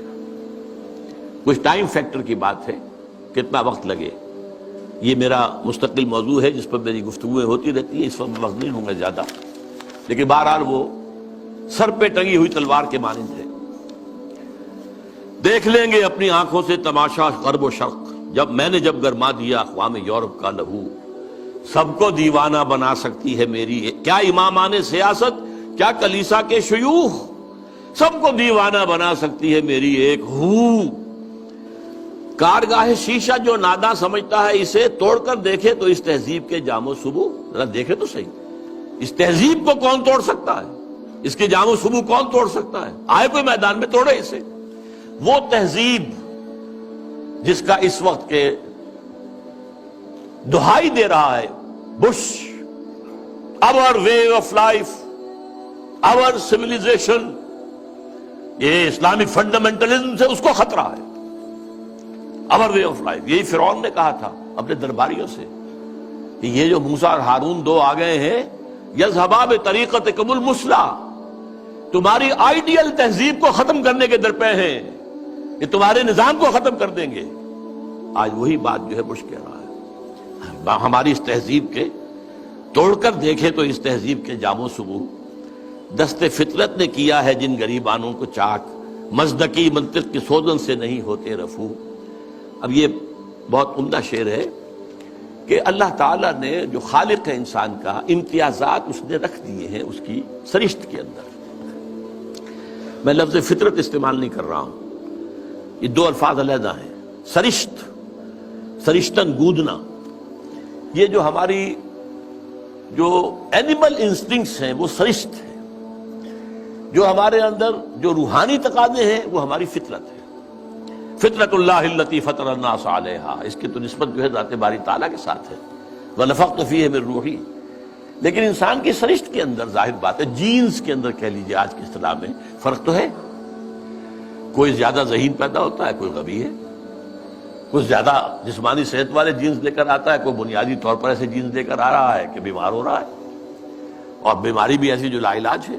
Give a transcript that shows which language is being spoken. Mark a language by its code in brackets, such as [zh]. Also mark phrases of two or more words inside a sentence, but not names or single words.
[ur] کچھ [en] time factor [ur] کی بات ہے، کتنا وقت لگے، یہ میرا مستقل موضوع ہے جس پر میری گفتگویں ہوتی رہتی ہیں، اس وقت وقت نہیں ہوں گے زیادہ، لیکن بہرحال وہ سر پہ ٹنگی ہوئی تلوار کے مانند ہے۔ دیکھ لیں گے اپنی آنکھوں سے تماشا غرب و شرق، جب گرما دیا اقوام یورپ کا لہو۔ سب کو دیوانہ بنا سکتی ہے میری، کیا امامان سیاست، کیا کلیسا کے شیوخ، سب کو دیوانہ بنا سکتی ہے میری ایک ہو۔ کارگاہ شیشہ جو ناداں سمجھتا ہے اسے توڑ کر دیکھے تو اس تہذیب کے جام و صبو، ذرا دیکھے تو صحیح، اس تہذیب کو کون توڑ سکتا ہے، اس کے جام و صبو کون توڑ سکتا ہے؟ آئے کوئی میدان میں توڑے اسے۔ وہ تہذیب جس کا اس وقت کے دہائی دے رہا ہے بش، [en] our way of life, our civilization، یہ Islamic fundamentalism [ur] سے اس کو خطرہ ہے۔ [en] our way of life، [ur] یہی فرعون نے کہا تھا اپنے درباریوں سے کہ یہ جو موسیٰ اور ہارون دو آ گئے ہیں، [ar] یذهبا بطریقتکم المثلی، [ur] تمہاری آئیڈیل تہذیب کو ختم کرنے کے درپے ہیں، یہ تمہارے نظام کو ختم کر دیں گے۔ آج وہی بات جو ہے بش کہہ رہا ہے، ہماری اس تہذیب کے توڑ کر دیکھے تو اس تہذیب کے جام و صبو، دست فطرت نے کیا ہے جن غریبانوں کو چاک، مزدکی منطق کی سوزن سے نہیں ہوتے رفو۔ اب یہ بہت عمدہ شعر ہے کہ اللہ تعالیٰ نے جو خالق ہے انسان کا، امتیازات اس نے رکھ دیے ہیں اس کی سرشت کے اندر۔ میں لفظ فطرت استعمال نہیں کر رہا ہوں، یہ دو الفاظ علیحدہ ہیں۔ سرشت، سرشتن گودنا، یہ جو ہماری جو [en] animal instincts [ur] ہیں وہ سرشت ہے، جو ہمارے اندر جو روحانی تقاضے ہیں وہ ہماری فطرت ہے۔ [ar] فطرت اللہ التی فطر الناس علیہا، [ur] اس کی تو نسبت جو ہے ذات باری تعالیٰ کے ساتھ ہے، [ar] وَنَفَخْتُ فِيهِ مِن رُوحِی۔ [ur] لیکن انسان کی سرشت کے اندر ظاہر بات ہے، جینز کے اندر کہہ لیجیے آج کی اصطلاح میں فرق تو ہے۔ کوئی زیادہ ذہین پیدا ہوتا ہے، کوئی غبی ہے، کوئی زیادہ جسمانی صحت والے جینز لے کر آتا ہے، کوئی بنیادی طور پر ایسے جینز لے کر آ رہا ہے کہ بیمار ہو رہا ہے، اور بیماری بھی ایسی جو لا علاج ہے۔